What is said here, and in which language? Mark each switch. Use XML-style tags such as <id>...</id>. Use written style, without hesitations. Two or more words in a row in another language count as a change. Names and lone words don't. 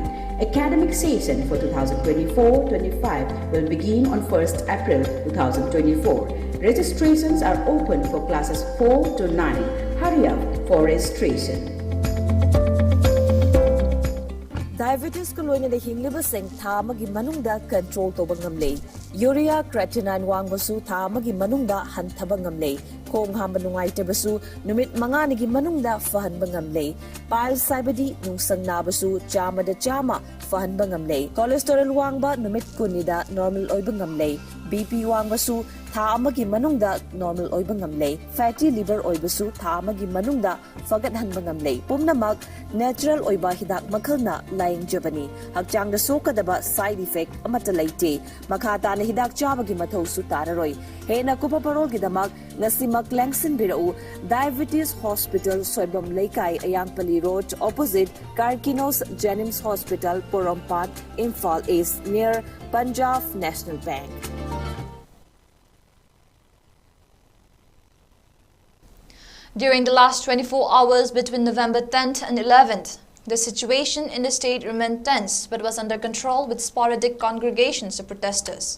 <en>Academic session for 2024-25 will begin on 1st April 2024. Registrations are open for classes 4 to 9. Hurry up for registration.</en> <mni>Diabetes ko loina na hinglibaseng tha magi manungda control to bangamle.</mni> <en>Urea creatinine</en> <mni>wangbasu tha magi manungda hanthaba ngamle. Khong hamba nungai tebasu numit manga nigi manungda fahan bangamle. Pile saibadi nungsang nabasu chama da chama fahan bangamle. Cholesterol wangba numit kunida normal oy bangamle. BP wangbasu tha amagi manungda normal oy bangamle.</mni> <en>Fatty liver</en> <mni>oy basu tha amagi manungda fagat han bangamle. Pumnamak natural oy ba hidak makhalna laing jabani. Hakchang da sokadaba</mni> <en>side effect</en> <mni>amata laite. Makata na hidak chabagi mathau su tararoi hena kupa parol gidamak ngasimak lengsin birau Diabetes Hospital Soibam Laikai Ayangpali Road opposite 𝐍𝐞𝐻 Hospital Porompat Imphal East near Punjab National Bank.</mni> <en>During the last 24 hours between November 10th and 11th, the situation in the state remained tense but was under control with sporadic congregations of protesters.</en>